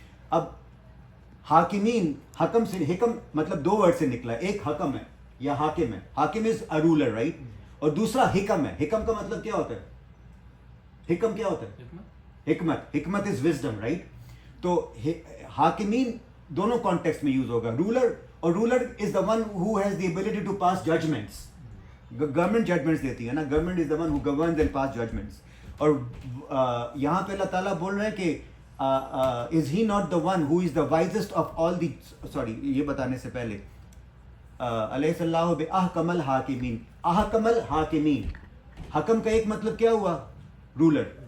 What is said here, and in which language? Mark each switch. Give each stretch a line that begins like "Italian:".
Urdu: اب حاکمین، حکم سے، حکم مطلب دو ورڈ سے نکلا ہے، ایک حکم ہے یا حاکم ہے.
English: حاکم is a ruler, right,
Urdu: اور دوسرا حکم ہے. حکم کا مطلب کیا ہوتا ہے؟ حکم کیا ہوتا ہے؟ حکمت.
English: حکمت is wisdom, right.
Urdu: تو حاکمین دونوں کانٹیکسٹ میں یوز ہوگا.
English: Ruler, اور ruler is the one who has the ability to pass judgments.
Urdu: Government judgements دیتی ہے نا،
English: Government is the one who governs and pass judgments.
Urdu: اور یہاں پہ اللہ تعالیٰ بول رہے ہیں کہ
English: is he not the one who is the wisest of all the,
Urdu: sorry یہ بتانے سے پہلے
Arabic: الیس اللہ بأحکم الحاکمین.
Urdu: احکم الحاکمین، حکم کا ایک مطلب کیا ہوا؟ رولر.